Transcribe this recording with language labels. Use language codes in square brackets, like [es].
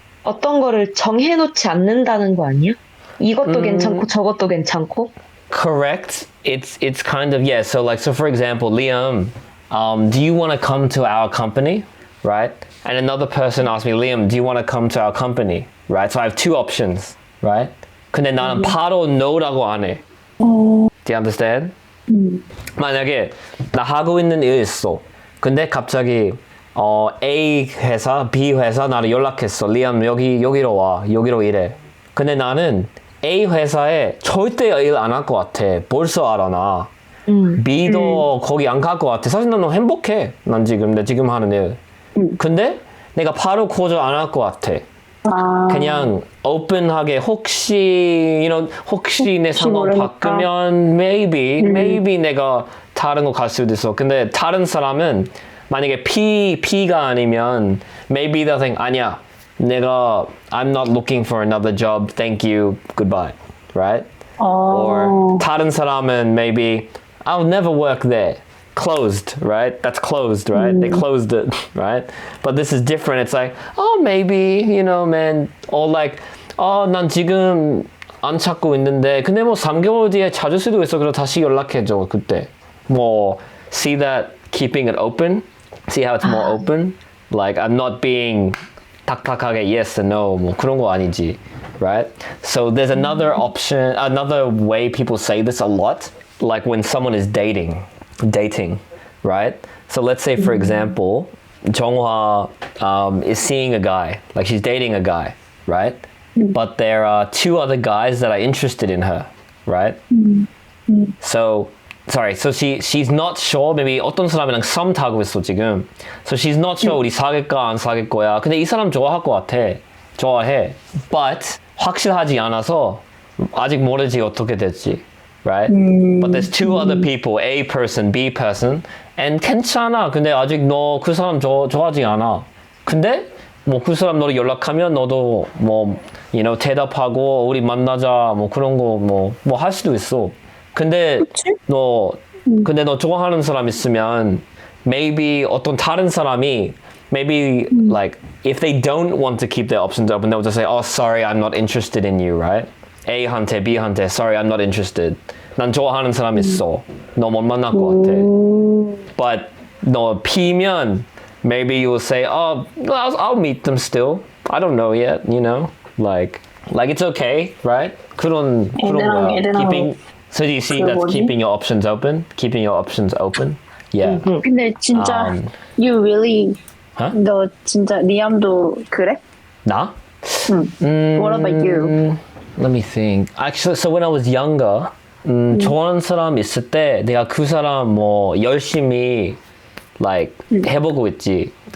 [ko] 어떤 거를 정해놓지 않는다는 거 아니야? 이것도 괜찮고 저것도 괜찮고? [en] correct. It's kind of, yeah. So like, so for example, Liam, do you want to come to our company? Right? And another person asked me, Liam, do you want to come to our company? Right? So I have two options, right? [ko] 근데 나는 바로 no라고 안 해. [en] Do you understand? [ko] 만약에 나 하고 있는 일 있어. 근데 갑자기 A 회사, B 회사 나를 연락했어. 리암 여기로 와. 여기로 일해. 근데 나는 A 회사에 절대 일 안 할 것 같아. 벌써 알아 나. B도 거기 안 갈 것 같아. 사실 난 너무 행복해. 난 내 지금 하는 일. 근데 내가 바로 거절 안 할 것 같아. 그냥 오픈하게 혹시 내 상황 바꾸면 maybe 내가 다른 거 갈 수도 있어. 근데 다른 사람은 만약에 P가 아니면 [en] maybe they'll think [ko] 아니야. [en] I'm not looking for another job. Thank you. Goodbye. Right? Or [ko] 다른 사람은 [en] maybe I'll never work there. Closed, right? That's closed, right? They closed it, right? But this is different. It's like, oh, maybe, man. Or like, [ko] 난 지금 안 찾고 있는데, 근데 뭐 3개월 뒤에 찾을 수도 있어. 그럼 다시 연락해줘, 그때. [en] 뭐, see that keeping it open? See how it's more open? Like, I'm not being [ko] 탁탁하게 [en] yes and no. [ko] 뭐 그런 거 아니지, [en] right? So there's another option, another way people say this a lot, like when someone is dating, right? So let's say, for example, Jonghwa is seeing a guy, like she's dating a guy, right? But there are two other guys that are interested in her, right? So she's not sure. Maybe [ko] 어떤 사람이랑 썸 타고 있어 지금. [en] So she's not sure [ko] 우리 사귈까 안 사귈 거야. 근데 이 사람 좋아할 것 같아. 좋아해. [en] But [ko] 확실하지 않아서 아직 모르지 어떻게 될지. [en] Right? But there's two other people, A person, B person, and [ko] 괜찮아. 근데 아직 너 그 사람 좋아하지 않아. 근데 뭐 그 사람 너를 연락하면 너도 뭐 대답하고 우리 만나자 뭐 그런 거 뭐 할 수도 있어. 근데 너 좋아하는 사람 있으면 [en] maybe [ko] 어떤 다른 사람이 [en] maybe like if they don't want to keep their options open, they'll just say, oh sorry, I'm not interested in you, right? [ko] A한테 B한테 [en] sorry, I'm not interested. [ko] 난 좋아하는 사람 있어. 너 못 만날 것 같아. [en] But [ko] 너 P면 [en] maybe you'll say, oh, I'll meet them still. I don't know yet, like it's okay, right? [ko] 그런 거야. [en] Keeping. So do you see that's keeping your options open? Keeping your options open? Yeah. [ko] 근데 진짜 [en] you really [ko] 너 진짜 리암도 그래? 나? [en] What about you? Let me think. [ko] Actually, so when I was younger, 좋아하는 사람 있을 때 내가 그 사람 뭐 열심히 [en] like [ko] 해보고 있지.